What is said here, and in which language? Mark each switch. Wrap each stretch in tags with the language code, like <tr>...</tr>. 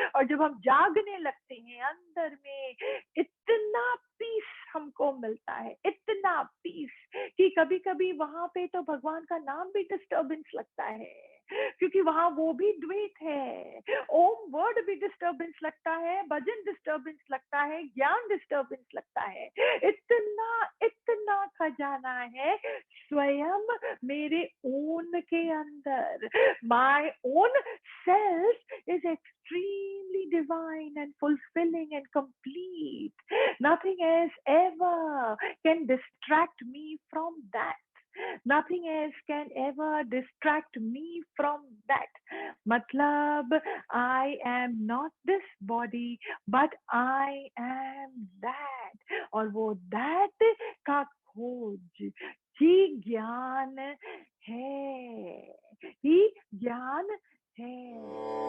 <hi>और जब हम जागने लगते हैं अंदर में, इतना पीस हमको मिलता है, इतना पीस कि कभी कभी वहां पे तो भगवान का नाम भी डिस्टर्बेंस लगता है, क्योंकि वहां वो भी द्वैत है। ओम वर्ड भी डिस्टर्बेंस लगता है, भजन डिस्टर्बेंस लगता है, ज्ञान डिस्टर्बेंस लगता है। इतना इतना खजाना है स्वयं मेरे ओन के अंदर।</hi> <en>My own self is extremely divine and fulfilling and complete. Nothing else ever can distract me from that. Nothing else can ever distract me from that. Matlab, I am not this body, but I am that.</en> <hi>और वो that का खोज ही ज्ञान है, ही ज्ञान है।</hi>